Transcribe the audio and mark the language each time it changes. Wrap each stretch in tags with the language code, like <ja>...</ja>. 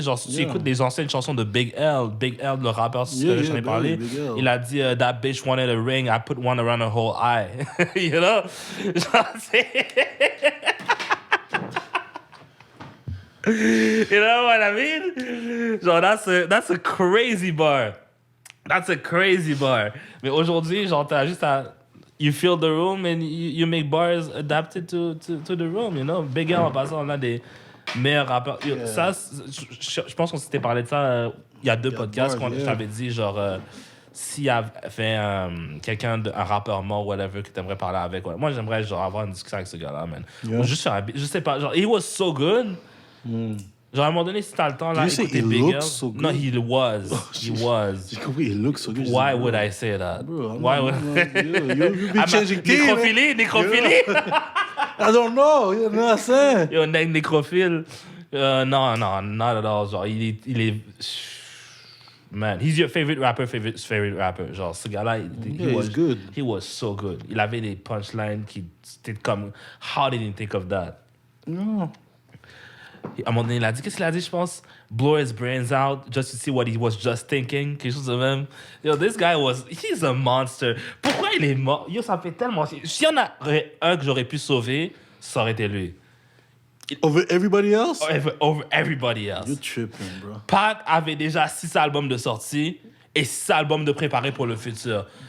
<fr>Genre, si tu écoutes des anciennes chansons de Big L, le rappeur, que j'en ai parlé, il a dit</fr> <en>That bitch wanted a ring, I put one around her whole eye. You know?</en> <fr>Genre, c'est...</fr> <en>You know what I mean? Genre, that's a crazy bar. That's a crazy bar.</en> <fr>Mais aujourd'hui, genre, t'as juste à...</fr> <en>You fill the room and you make bars adapted to the room, you know?</en> <fr>Big L, en passant, on a des meilleurs rappeurs. Ça, je pense qu'on s'était parlé de ça il y a 2 podcasts quand je t'avais dit, genre, s'il y avait quelqu'un, un rappeur mort, whatever, que t'aimerais parler avec. Ouais. Moi, j'aimerais, genre, avoir une discussion avec ce gars-là, man. Ou juste faire je sais pas, genre,</fr> <en>he was so good.</en> <fr>Genre, à un moment donné, si t'as le temps, là, écouter Big L.</fr> <en>So no, he was. He was. J'ai compris, he looks so good. Why would I say that? Bro, Why would... You be changing team.</en> <fr>Nécrophilie.</fr> <en>I don't know. You know what I'm saying?</en> <fr>Yo, nécrophile. Non,</fr> <en>not at all.</en> <fr>Genre, il est...</fr> <en>Man, he's your favorite rapper.</en> <fr>Genre, ce gars-là,</fr> <en>he's good. He was so good.</en> <fr>Il avait des punchlines qui... C'était comme...</fr> <en>How did he think of that? No.</en> <fr>À un moment donné, il a dit... Qu'est-ce qu'il a dit, je pense?</fr> <en>Blow his brains out just to see what he was just thinking.</en> <fr>Quelque chose de même. Yo,</fr> <en>this guy was... He's a monster.</en> <fr>Pourquoi il est mort? Yo, ça fait tellement... S'il y en a un que j'aurais pu sauver, ça aurait été lui.</fr> <en>Over everybody else? Over everybody else. You're tripping, bro.</en> <fr>Pac avait déjà 6 albums de sortie et 6 albums de préparés pour le futur.</fr>